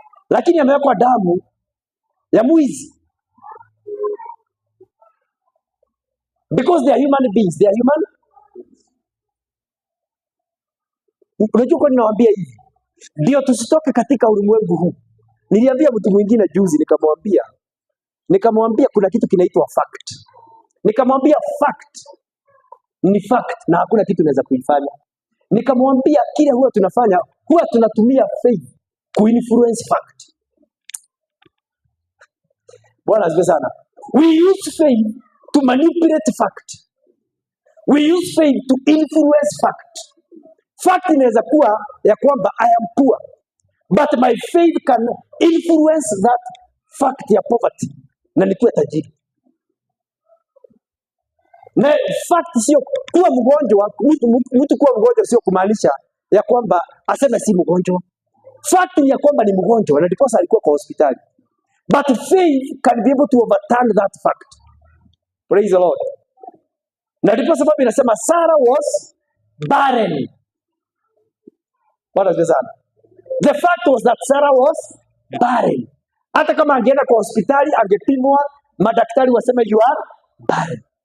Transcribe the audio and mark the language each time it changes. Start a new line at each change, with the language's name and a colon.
Swahili: Lakini amewekwa damu ya mwizi.
English: Because they are human beings, they are human.
Swahili: Unajua kwa nini nawaambia hivi? Ndio tusitoke katika ulimwengu huu. Niliambia mtu mwingine juzi nikamwambia kuna kitu kinaitwa fact. Nikamwambia fact ni fact na hakuna kitu inaweza kuifanya. Nikamwambia kile huwa tunafanya, huwa tunatumia faith kuinfluence fact. Bwana asifiwe sana.
English: We use faith to manipulate fact. We use faith to influence fact.
Swahili: Fact inaweza kuwa ya kwamba
English: I am poor, but my faith can influence that fact ya poverty
Swahili: na nikuwe tajiri. Na fact sio kuwa mgonjwa, mtu kuwa mgonjwa sio kumaanisha ya kwamba aseme si mgonjwa. Fact ni ya kwamba ni mgonjwa na ndiposa alikuwa kwa hospitali.
English: But faith can be able to overturn that fact. Praise the Lord.
Swahili: Na ndipo sababu inasema
English: Sarah was barren.
Swahili: Bwana sana.
English: The fact was that Sarah was barren.
Swahili: Hata kama angeenda kwa hospitali angepimwa, madaktari waseme
English: you are barren.